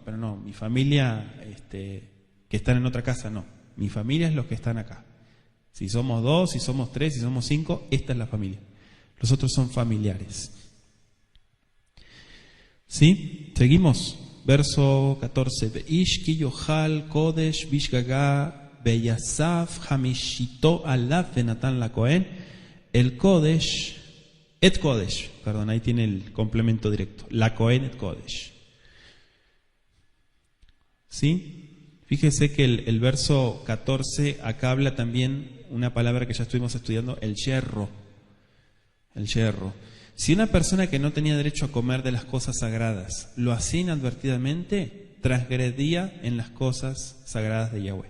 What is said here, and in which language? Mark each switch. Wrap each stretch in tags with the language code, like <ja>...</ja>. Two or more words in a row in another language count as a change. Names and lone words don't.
<es>Pero no, mi familia que están en otra casa, no. Mi familia es los que están acá. Si somos 2, si somos 3, si somos 5, esta es la familia. Los otros son familiares. ¿Sí? Seguimos. Verso 14.</es> <he>ואיש כי יאכל קדש בשגגה ויסף חמישיתו עליו ונתן לכהן.</he> <es>El kodesh,</es> <he>את קדש,</he> <es>perdón, ahí tiene el complemento directo.</es> <he>לכהן את קדש.</he> <es>¿Sí? Fíjese que el verso 14 acá habla también una palabra que ya estuvimos estudiando, el yerro. El yerro. Si una persona que no tenía derecho a comer de las cosas sagradas lo hacía inadvertidamente, transgredía en las cosas sagradas de Yahweh.</es>